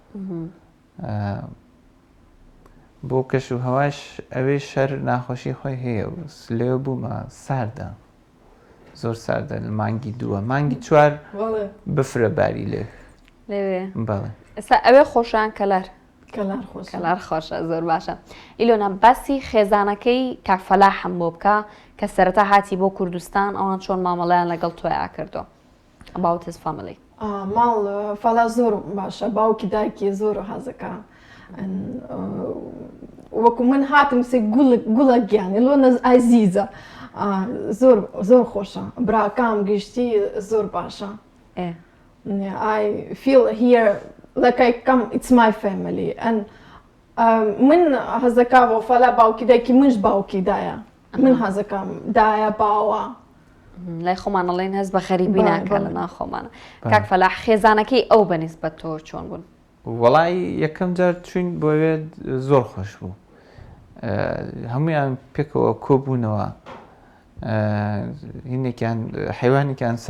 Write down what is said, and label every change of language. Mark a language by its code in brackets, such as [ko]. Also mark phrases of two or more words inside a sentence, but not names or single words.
[ckb] بۆ کەش و هەواش ئەوەی شەر ناخۆشی خۆی هەیە و لێوە بوومە ساردە زۆر ساردە لە مانگی دووە مانگی چوار بفرە باری لێ بەڵێ ئێستا ئەوێ خۆشیان کەلار کەلار خۆشە زۆر باشە ئیلۆنا باسی خێزانەکەی کاک فەلاحم بۆ بکە کە سەرەتا هاتی بۆ کوردستان ئەوان چۆن مامەڵەیان لەگەڵ تۆیا کردو [en] about his family [ckb] ماڵ فەلا زۆر باشە باوکی دایکی زۆر حەزەکە وەکو من هاتم سێ گوڵە گیانی لۆنە ئازیزە زۆر خۆشە براکام گشتی زۆر باشە [en] I feel here like I come it's my family and [ckb] من حەزەکە بۆ فەلا باوکی دایکی منش باوکی دایە من حەزەکەم دایە باوە لای خۆمانەڵێن هەست بە خەریبی ناکە لە ناخۆمانە کاک فەلاح خێزانەکەی ئەو بەنسبەت تۆ چۆن بوون وەڵی یەکەم جار چوین بۆوێ زۆر خۆش بوو هەمویان پێکەوە کۆبوونەوە هینێکیان حیوانێکیان سەر